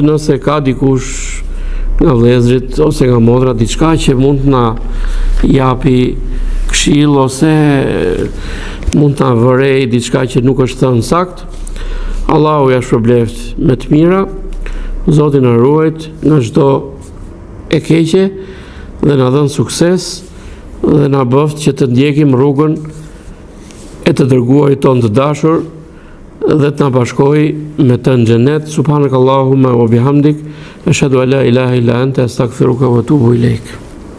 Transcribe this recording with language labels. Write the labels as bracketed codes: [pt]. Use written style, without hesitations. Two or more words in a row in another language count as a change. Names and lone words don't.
[sq] Nëse ka dikush nga vëllezërit ose nga motra diçka që mund të na japi këshill ose mund të na vërej diçka që nuk është thënë sakt, Allahu ja shpërbleft me të mira, Zoti na ruajt nga çdo e keqe dhe na dhën sukses dhe na bëft që të ndjekim rrugën e të dërguarit ton të dashur dhe të na bashkoj me të në xhenet. [ar] سبحانك اللهم وبحمدك أشهد أن لا إله إلا أنت أستغفرك وأتوب إليك.